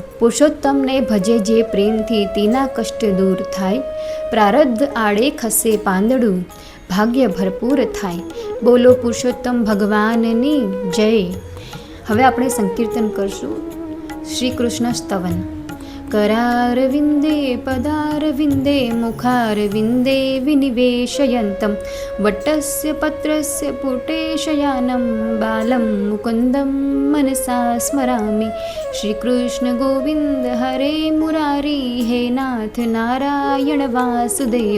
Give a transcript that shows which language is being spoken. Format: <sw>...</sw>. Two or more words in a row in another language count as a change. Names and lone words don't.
<gu>પુરુષોત્તમને ભજે જે પ્રેમથી તેના કષ્ટ દૂર થાય. પ્રારબ્ધ આડે ખસે પાંદડું, ભાગ્ય ભરપૂર થાય. બોલો પુરુષોત્તમ ભગવાનની જય. હવે આપણે સંકીર્તન કરશું શ્રી કૃષ્ણ સ્તવન.</gu> <sa>करारविन्दे पदारविन्दे मुखारविन्दे विनिवेशयन्तं वटस्य पत्रस्य पुटे शयानं बालं मुकुन्दं मनसा स्मरामि. श्रीकृष्ण गोविन्द हरे मुरारी हे नाथ नारायण वासुदेव.</sa>